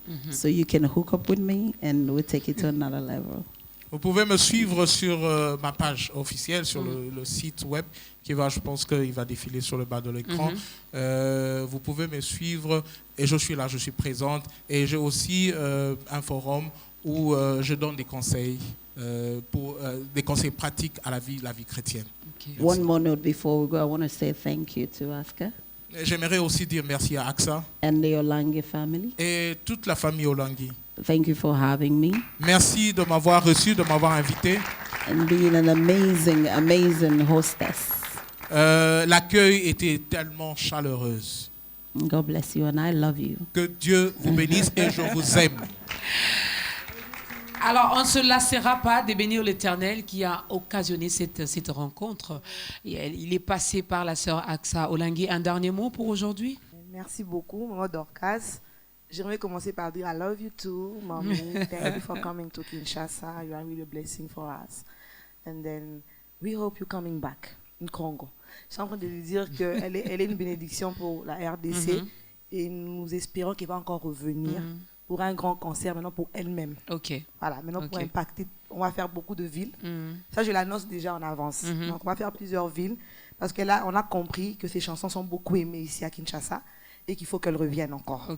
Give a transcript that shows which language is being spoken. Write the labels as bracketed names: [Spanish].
[English] So you can hook up with me and we'll take it to another level. [French] Vous pouvez me suivre sur ma page officielle, sur le site web, qui va, je pense qu'il va défiler sur le bas de l'écran. Vous pouvez me suivre et je suis là, je suis présente. Et j'ai aussi un forum où je donne des conseils, des conseils pratiques à la vie chrétienne. Okay. [English] One more note before we go. I want to say thank you to Aska [French] J'aimerais aussi dire merci à AXA [English] and the Olange family. [French] et toute la famille Olangui. [English] Thank you for having me [French] Merci de m'avoir reçu, de m'avoir invité. [English] and being an amazing, amazing hostess. [French] L'accueil était tellement chaleureuse. [English] God bless you and I love you. [French] Que Dieu vous bénisse et je vous aime. Alors, on ne se lassera pas de bénir l'Éternel qui a occasionné cette rencontre. Il est passé par la sœur Aksa Olangui. Un dernier mot pour aujourd'hui? Merci beaucoup, Maman Dorcas. J'aimerais commencer par dire [English] I love you too, Mommy. Thank you for coming to Kinshasa. You are really a blessing for us. And then we hope you're coming back in Congo. [French] Je suis en train de lui dire qu'elle est une bénédiction pour la RDC et nous espérons qu'elle va encore revenir pour un grand concert maintenant pour elle-même. Ok. Voilà, maintenant pour Ok. impacter, on va faire beaucoup de villes. Ça, je l'annonce déjà en avance. Donc, on va faire plusieurs villes parce que là, on a compris que ces chansons sont beaucoup aimées ici à Kinshasa et qu'il faut qu'elles reviennent encore.